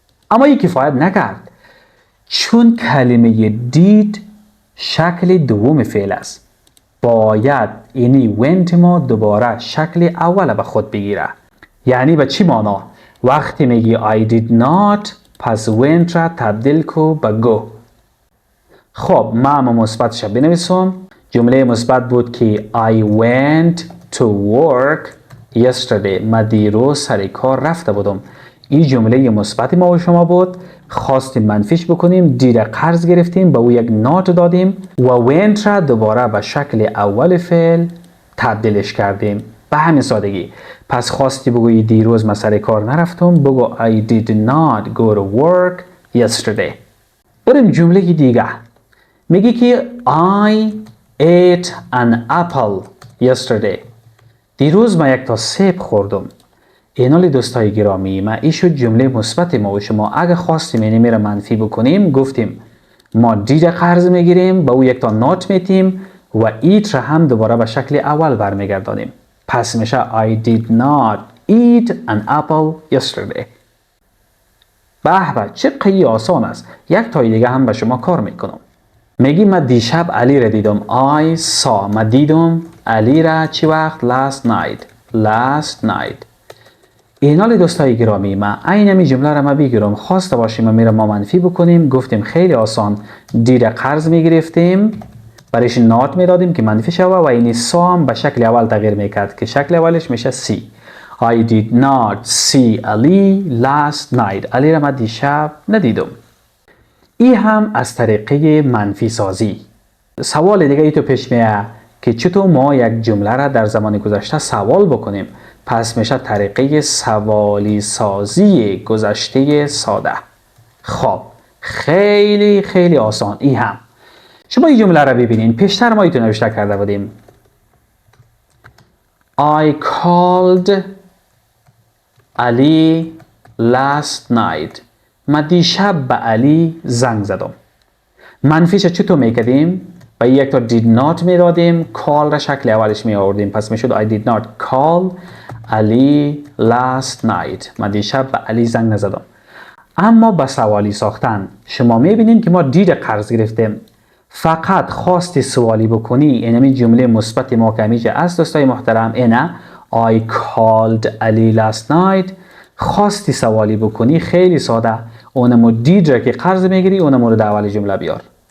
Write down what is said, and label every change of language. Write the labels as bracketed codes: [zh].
[fa] اما این کفایت نکرد، چون کلمه did شکل دوم فعل است، باید اینی went ما دوباره شکل اول به خود بگیره. یعنی به چی معنا؟ وقتی میگی [en] I did not، [fa] پس went را تبدیل کو به go. خب من مثبتش بنویسم. جمله مثبت بود که [en] I went to work yesterday. [fa] من دیروز سر کار رفته بودم. این جمله مثبت ما و شما بود. خواستیم منفیش بکنیم، did قرض گرفتیم، به او یک نات دادیم و went را دوباره به شکل اول فعل تبدیلش کردیم. به همین سادگی. پس خواستی بگویی دیروز من سر کار نرفتم، بگو [en] I did not go to work yesterday. [fa] بریم جمله دیگه. میگی که [en] I ate an apple yesterday. [fa] دیروز من یک تا سیب خوردم. اینالی دوستای گرامی، ما این شد جمله مثبت ما و شما. اگه خواستیم اینی میره منفی بکنیم، گفتیم ما did قرض میگیریم، با او یک تا نات میتیم و eat را هم دوباره به شکل اول برمیگردانیم. پس میشه [en] I did not eat an apple yesterday. [fa] به چه قیی آسان است. یک تای دیگه هم به شما کار میکنم. میگی من دیشب علی را دیدم. [en] I saw. [fa] من دیدم علی را چی وقت؟ [en] last night. [fa] اینالی دوستای گرامی، ما این می جمله را ما بگیرم، خواسته باشیم ما میره ما منفی بکنیم، گفتیم خیلی آسان. did قرض میگرفتیم، برایش نات میدادیم که منفی شوه و اینی saw هم به شکل اول تغییر میکرد که شکل اولش میشه see. [en] I did not see Ali last night. [fa] علی را من دیشب ندیدم. این هم از طریقه منفی سازی. سوال دیگه ای تو پیش میاد که چطور ما یک جمله را در زمان گذشته سوال بکنیم. پس میشه طریقه سوالی سازی گذشته ساده. خب خیلی خیلی آسان. این هم شما این جمله را ببینین. پیشتر ما ایتو نوشته کرده بودیم. [en] I called Ali last night. [fa] من دیشب به علی زنگ زدم. منفیش چطور میکردیم؟ با یک تا did not میدادیم، call را شکل اولش می آوردیم. پس میشد [en] I did not call Ali last night. [fa] من دیشب به علی زنگ نزدم. اما با سوالی ساختن شما میبینید که ما did قرض گرفتیم. فقط خواستی سوالی بکنی، اینمی جمله مثبت ما که همیشه است دوستای محترم، اینه [en] I called Ali last night. [fa] خواستی سوالی بکنی خیلی ساده، اونمو did را که قرض میگیری اونمو رو در اول جمله بیار.